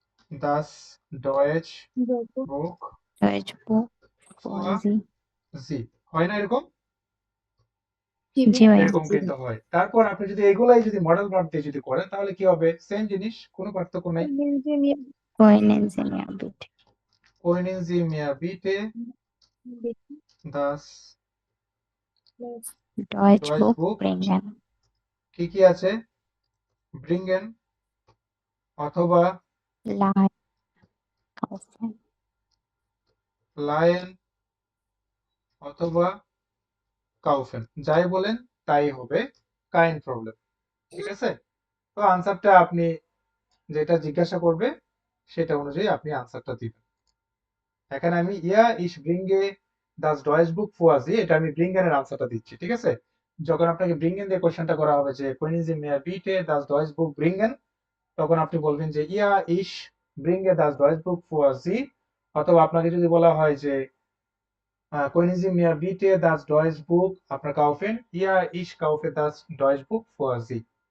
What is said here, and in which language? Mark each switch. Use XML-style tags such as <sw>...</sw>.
<de>das Deutsch Buch Deutsch Buch vor for Sie.</de> <bn>Sie হয় না এরকম? জি ভাইয়া। এরকম কিন্তু হয়। তারপর আপনি যদি এগুলাই যদি মডেল ভার্ব দিয়ে যদি করেন তাহলে কি হবে? সেম জিনিস, কোনো পার্থক্য নাই।</bn> <de>Können Sie mir bitte Können Sie mir bitte das Deutsch Deutsch Buch Buch bringen?</de> <bn>কি কি আছে? bringen অথবা</bn> <de>Leihen, kaufen.</de> <bn>leihen অথবা kaufen, যাই বলেন তাই হবে কাইন্ড প্রবলেম। ঠিক আছে? তো আনসারটা আপনি যেটা জিজ্ঞাসা করবে সেটা অনুযায়ী আপনি আনসারটা দিবেন। এখানে আমি</bn> <de>ich bringe das Deutsch Buch vor Sie,</de> <bn>এটা আমি bringen এর আনসারটা দিচ্ছি। ঠিক আছে? যখন আপনাকে bringen দিয়ে কোশ্চেনটা করা হবে যে</bn> <de>können Sie mir bitte das Deutsch Buch bringen,</de> <bn>তখন আপনি বলবেন যে</bn> <de>ich bringe das Deutsch Buch vor Sie,</de> <bn>অথবা আপনাকে যদি বলা হয় যে</bn> <de>können Sie mir bitte das Deutsch Buch</de> <bn>আপনার kaufen,</bn> <de>ich kaufe das Deutsch Buch vor Sie।</de>